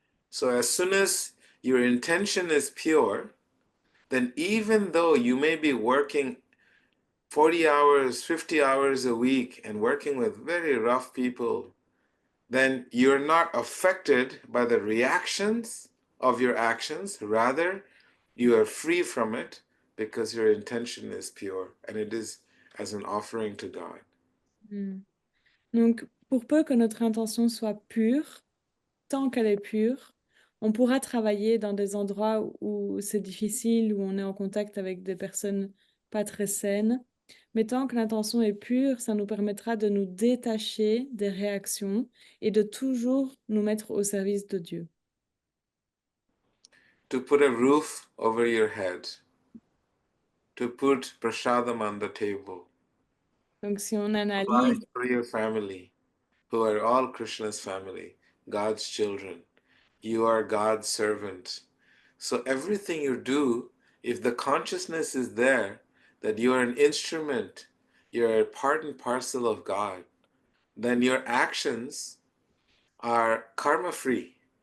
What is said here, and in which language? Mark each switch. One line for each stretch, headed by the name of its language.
English: So as soon as your intention is pure, then even though you may be working 40 hours, 50 hours a week and working with very rough people, then you're not affected by the reactions of your actions. Rather, you are free from it because your intention is pure and it is as an offering to God. Hmm.
French: Donc, pour peu que notre intention soit pure, tant qu'elle est pure, on pourra travailler dans des endroits où c'est difficile, où on est en contact avec des personnes pas très saines. Mais tant que l'intention est pure, ça nous permettra de nous détacher des réactions et de toujours nous mettre au service de Dieu.
English: To put a roof over your head, to put prasadam on the table,
French: Donc, si on
English: provide
French: analyse,
English: for your family, who are all Krishna's family, God's children. You are God's servant. So everything you do, if the consciousness is there that you are an instrument, you're a part and parcel of God, then your actions are karma free.